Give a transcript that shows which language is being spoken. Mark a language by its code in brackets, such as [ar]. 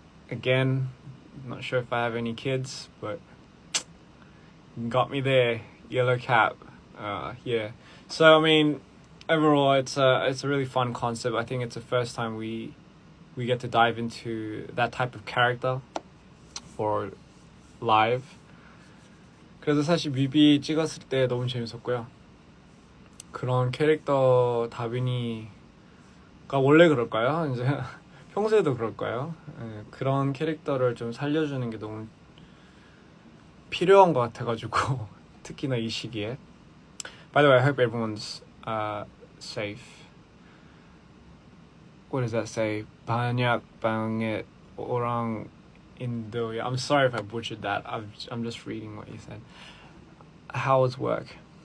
[en] Again, I'm not sure if I have any kids, but got me there. Yellow Cab. Yeah. So I mean, overall, it's a really fun concept. I think it's the first time we get to dive into that type of character for live. [ko] 그래서 사실 뮤비 찍었을 때 너무 재밌었고요. 그런 캐릭터 다빈이가 원래 그럴까요? 이제 평소에도 그럴까요? 그런 캐릭터를 좀 살려주는 게 너무 필요한 것 같아가지고 특히나 이 시기에. [en] By the way, I hope everyone's safe. What does that say? 반약 방에 orang Indo. I'm sorry if I butchered that. I'm just reading what you said. How was work?